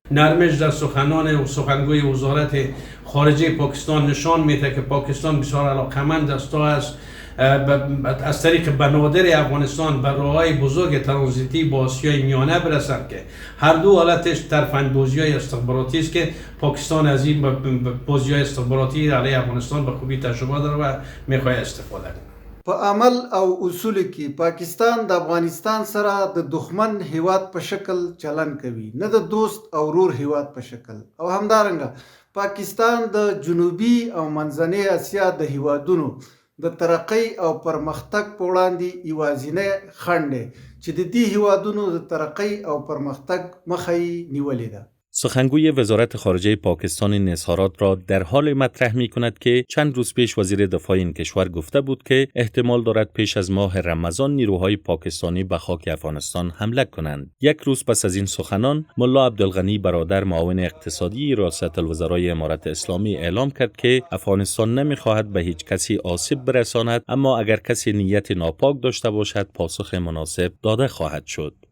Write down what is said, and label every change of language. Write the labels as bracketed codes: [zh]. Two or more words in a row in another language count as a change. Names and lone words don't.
[fa] نرمش در سخنان و سخنگوی وزارت خارجه پاکستان نشان میده که پاکستان بسیار علاقمند است تا از طریق بنادر افغانستان به راههای بزرگ ترانزیتی با آسیای میانه برسند که هر دو حالتش ترفندبازی‌های استخباراتی است که پاکستان از این بازی‌های استخباراتی علیه افغانستان به خوبی تجربه داره و میخواد استفاده کنه. [ps] په عمل او اصول کې پاکستان د افغانستان سره د دښمن هیواد په شکل چلن کوي، نه د دوست او ورور هیواد په شکل. او همدارنګه پاکستان د جنوبي او منځنۍ اسیا د هیوادونو د ترقی او پرمختګ په وړاندې یوازینی خنډ دی چې د دې هیوادونو د ترقی او پرمختګ مخه یې نیولې ده. [fa] سخنگوی وزارت خارجه پاکستان این اظهارات را در حال مطرح می کند که چند روز پیش وزیر دفاع این کشور گفته بود که احتمال دارد پیش از ماه رمضان نیروهای پاکستانی به خاک افغانستان حمله کنند. یک روز پس از این سخنان، ملا عبدالغنی برادر معاون اقتصادی ریاست الوزرای امارت اسلامی اعلام کرد که افغانستان نمیخواهد به هیچ کسی آسیب برساند، اما اگر کسی نیت ناپاک داشته باشد پاسخ مناسب داده خواهد شد.